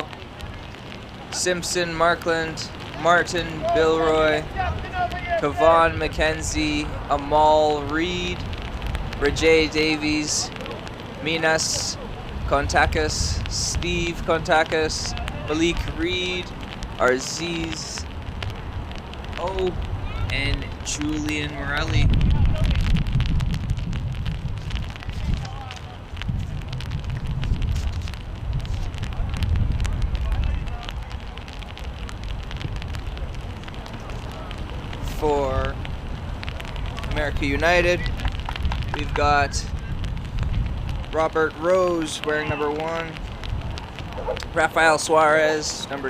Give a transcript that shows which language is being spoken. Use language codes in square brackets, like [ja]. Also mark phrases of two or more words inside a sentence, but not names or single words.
[en] Simpson Markland, Martin Bilroy, Kavan McKenzie, Amal Reed, Rajay Davies, Minas Kontakis, Steve Kontakis, Malik Reed, Arziz O, and Julian Morelli. For America United, we've got Robert Rose wearing number 1, Rafael Suarez number